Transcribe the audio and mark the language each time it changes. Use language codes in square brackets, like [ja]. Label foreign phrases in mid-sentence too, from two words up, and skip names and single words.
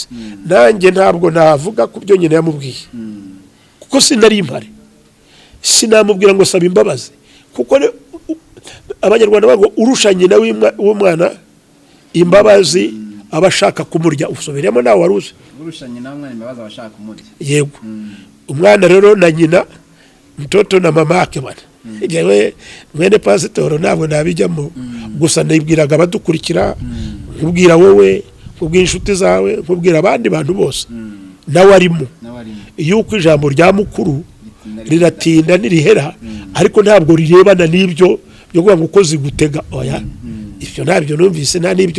[rw] Nanjye ntabwo navuga ku byo nyine yamubwiye, kuko sinari impare, sinamubwira ngo saba imbabazi, kuko Abanyarwanda bago urusha nyina w'umwana imbabazi abashaka kumurya. Usubiremo nawe waruze urusha nyina w'umwana imbabazi abashaka kumurya. Yego, umwana rero na nyina, [sw] mtoto na mama yake bana. [rw] Jewe mwene pastor ntabwo nabijyamo gusa nibwiraga abadukurikira nkubwira wowe nkubwira inshuti zawe nkubwira abandi bantu bose nawe arimo yuko ijambo rya mukuru riratinda nirihera ariko ntabwo rirebana n'ibyo byo kuvuga ngo uko zigutega oya ibyo ntabyo numvise nta n'ibyo